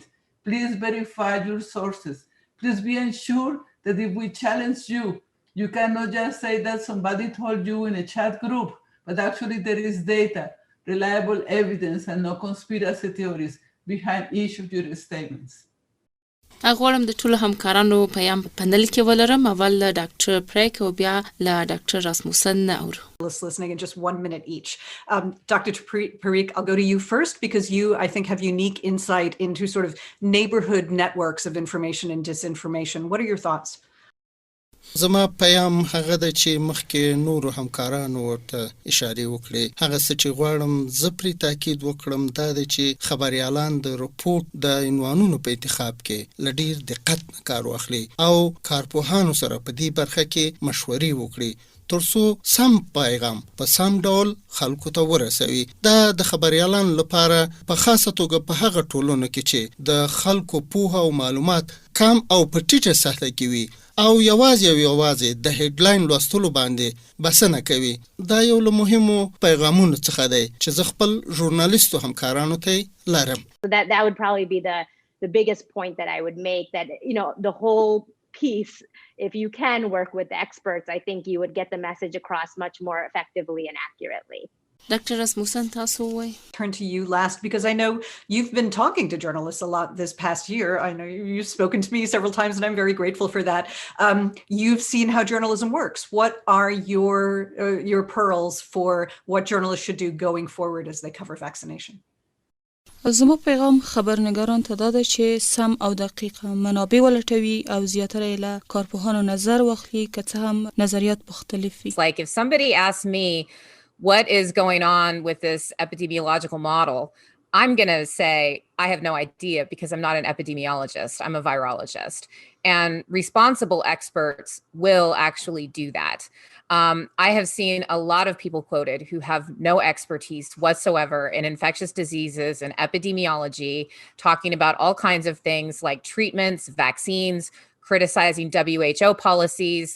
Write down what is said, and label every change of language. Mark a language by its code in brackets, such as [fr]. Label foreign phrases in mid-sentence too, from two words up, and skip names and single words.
[en] Please verify your sources. Please be ensured that if we challenge you, you cannot just say that somebody told you in a chat group, but actually there is data, reliable evidence, and no conspiracy theories behind each of your statements. [ps] غواړم د ټولو همکارانو پیام په پنل کې ولرم. اول له ډاکټر پریک او بیا له ډاکټر راسموسن اورو. [en] Listening in just 1 minute each. Dr. Parikh, I'll go to you first because you, I think, have unique insight into sort of neighborhood networks of information and disinformation. What are your thoughts? [ps] زما پیام هغه د چې مخکې نورو همکارانو ورته اشاره وکړي. هغه څه چې غواړم زه پرې تاکید وکړم دا د چې خبریالان د رپورټ د عنوانونو په انتخاب کې له ډېر دقت نه کار واخلي او کارپوهانو سره په دې برخه کې مشورې وکړي ترڅو سم پیغام په سم ډول خلکو ته ورسوي. دا د خبریالانو لپاره په خاصه توګه په هغه ټولنو کې چې د خلکو پوهه او معلومات کم او په ټیټه سطح کې وي او یوازې د هډلاین لوستلو باندې بسنه کوي. دا یو له مهمو پیغامونو څخه دی چې زه خپل ژورنالیستو همکارانو ته لرم. [en] That would probably be the biggest point that I would make, that the whole piece, if you can work with the experts, I think you would get the message across much more effectively and accurately. Dr. Rasmussen, [ps] تاسو وایئ. [en] Turn to you last because I know you've been talking to journalists a lot this past year. I know you've spoken to me several times and I'm very grateful for that. You've seen how journalism works. What are your pearls for what journalists should do going forward as they cover vaccination? [ps] زما پیغام خبرنگاران ته دا ده چې سم او دقیق منابع ولټوي او زیاتره له کارپوهانو نظر واخلي که څه هم نظریات مختلف وي. [en] Like if somebody asks me what is going on with this epidemiological model, I'm going to say I have no idea because I'm not an epidemiologist. I'm a virologist. And responsible experts will actually do that. I have seen a lot of people quoted who have no expertise whatsoever in infectious diseases and epidemiology, talking about all kinds of things like treatments, vaccines, criticizing WHO policies.